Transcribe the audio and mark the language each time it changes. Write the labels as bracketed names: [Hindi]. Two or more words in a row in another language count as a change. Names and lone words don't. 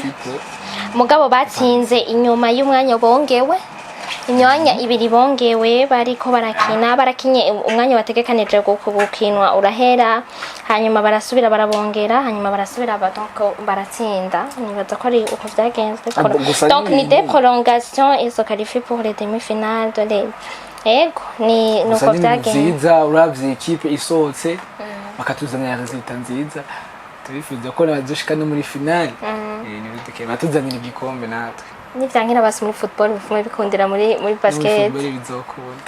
[Rundi] mugabo batsinze inyuma y'umwanya bongewe imyanya ibiri bongewe bariko barakinye umwanya bategekanije gukinwa urahera hanyuma barasubira barabongera hanyuma barasubira baratsinda nibaza ko ari uko vyagenze donc ni [French] des prolongations et se qualifie pour les demi-finales de l'Euro [Rundi] ego ni nuko vyagenze nziza uravye ikipe isohotse bakatuzanira resultat nziza turifuza ko bazoshika no muri finale ni biteke batuzanira igikombe natwe nivyankira basi muri football bifume bikundira muri basket bizokunda